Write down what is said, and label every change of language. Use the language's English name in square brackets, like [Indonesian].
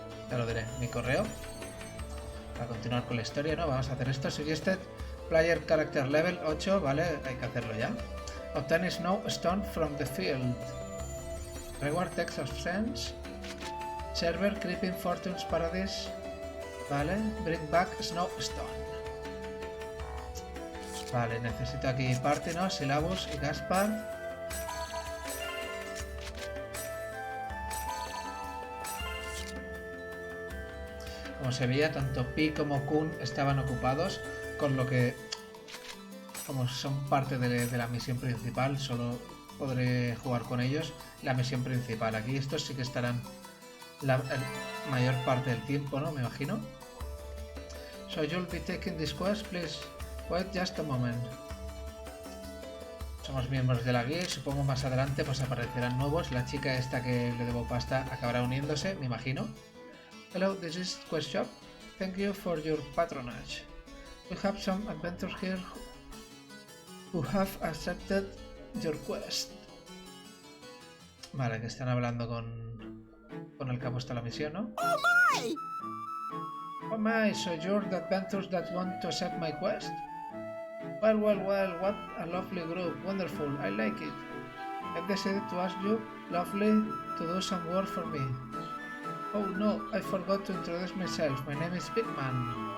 [Spanish] Ya lo diré, mi correo. Para continuar con la historia, ¿no? Vamos a hacer esto. [English] Suggested Player Character Level 8, [Spanish] ¿vale? Hay que hacerlo ya. [English] Obtain Snow Stone from the field. Reward Text of Sense. Server Creeping Fortunes Paradise. Vale. Bring back Snow Stone. [Spanish] Vale, necesito aquí Party, ¿no? Syllabus y Gaspar. Como se veía, tanto Pi como Kun estaban ocupados, con lo que, como son parte de la misión principal, solo podré jugar con ellos la misión principal. Aquí estos sí que estarán la mayor parte del tiempo, ¿no? Me imagino. [English] So you'll be taking this quest, please wait just a moment. [Spanish] Somos miembros de la guía y supongo más adelante pues aparecerán nuevos. La chica esta que le debo pasta acabará uniéndose, me imagino. [English] Hello, this is Quest Shop. Thank you for your patronage. We have some adventurers here who have accepted your quest. [Spanish] Vale, que están hablando con el que ha puesto la misión, ¿no? [English] Oh my! Oh my, so you're the adventurers that want to accept my quest? Well, what a lovely group. Wonderful, I like it. I've decided to ask you, lovely, to do some work for me. Oh no, I forgot to introduce myself. My name is Big Man.